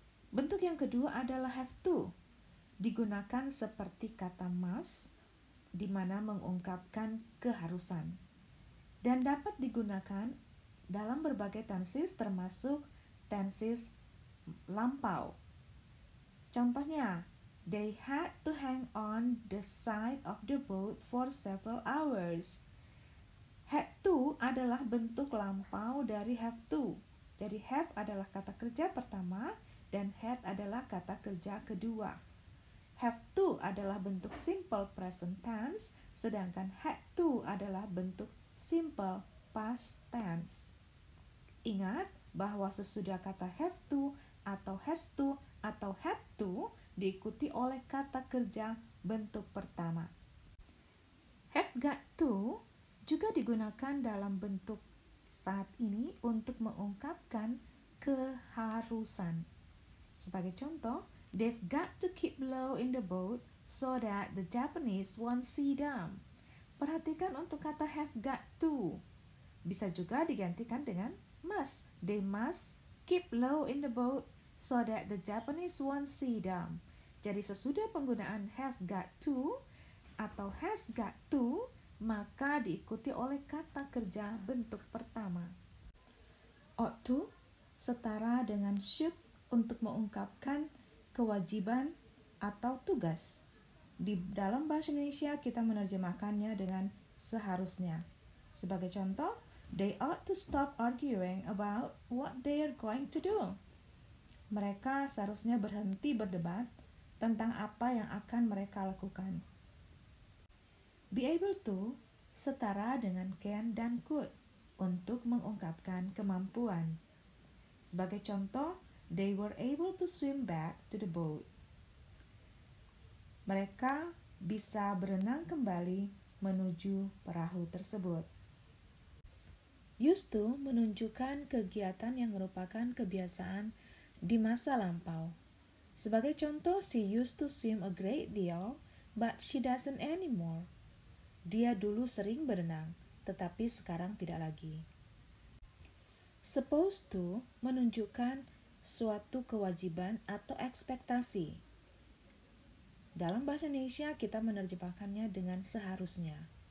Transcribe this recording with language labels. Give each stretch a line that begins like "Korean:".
Indonesian: Bentuk yang kedua adalah have to, digunakan seperti kata must, di mana mengungkapkan keharusan, dan dapat digunakan dalam berbagai tenses termasuk tenses lampau. Contohnya,
English: they had to hang on the side of the boat for several hours.
Indonesian: Had to adalah bentuk lampau dari have to. Jadi have adalah kata kerja pertama dan had adalah kata kerja kedua. Have to adalah bentuk simple present tense, sedangkan had to adalah bentuk simple past tense. Ingat bahwa sesudah kata have to atau has to atau had to diikuti oleh kata kerja bentuk pertama. Have got to juga digunakan dalam bentuk saat ini untuk mengungkapkan keharusan. Sebagai contoh,
English: they've got to keep low in the boat so that the Japanese won't see them.
Indonesian: Perhatikan untuk kata have got to. Bisa juga digantikan dengan must.
English: They must keep low in the boat so that the Japanese won't see them.
Indonesian: Jadi sesudah penggunaan have got to atau has got to, maka diikuti oleh kata kerja bentuk pertama. Ought to setara dengan should untuk mengungkapkan kewajiban atau tugas. Di dalam bahasa Indonesia kita menerjemahkannya dengan seharusnya. Sebagai contoh,
English: they ought to stop arguing about what they are going to do.
Indonesian: Mereka seharusnya berhenti berdebat tentang apa yang akan mereka lakukan. Be able to setara dengan can dan could untuk mengungkapkan kemampuan. Sebagai contoh,
English: they were able to swim back to the boat.
Indonesian: Mereka bisa berenang kembali menuju perahu tersebut. Used to menunjukkan kegiatan yang merupakan kebiasaan di masa lampau. Sebagai contoh,
English: she used to swim a great deal, but she doesn't anymore.
Indonesian: Dia dulu sering berenang, tetapi sekarang tidak lagi. Supposed to menunjukkan suatu kewajiban atau ekspektasi. Dalam bahasa Indonesia kita menerjemahkannya dengan seharusnya.